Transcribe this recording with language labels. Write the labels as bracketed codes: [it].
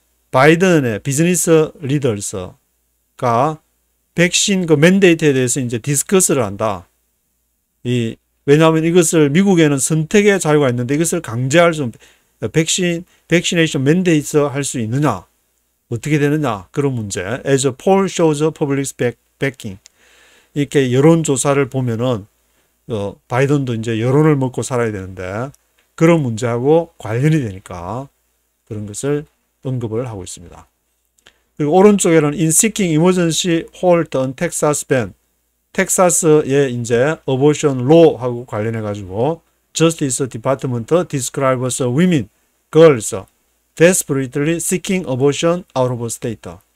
[ko] 바이든의 비즈니스 리더스가 백신 그 맨데이트에 대해서 이제 디스커스를 한다. 왜냐하면 이것을 미국에는 선택의 자유가 있는데 이것을 강제할 수 백시네이션 맨데이트 할 수 있느냐? 어떻게 되느냐? 그런 문제. [en] As a poll shows public's backing. [ko] 이렇게 여론조사를 보면은 바이든도 이제 여론을 먹고 살아야 되는데 그런 문제하고 관련이 되니까 그런 것을 언급을 하고 있습니다. 그리고 오른쪽에는 [en] in seeking emergency halt on Texas ban. [ko] 텍사스의 이제 [en] abortion law [ko] 하고 관련해 가지고 [en] Justice Department describes women, girls desperately seeking abortion out of state.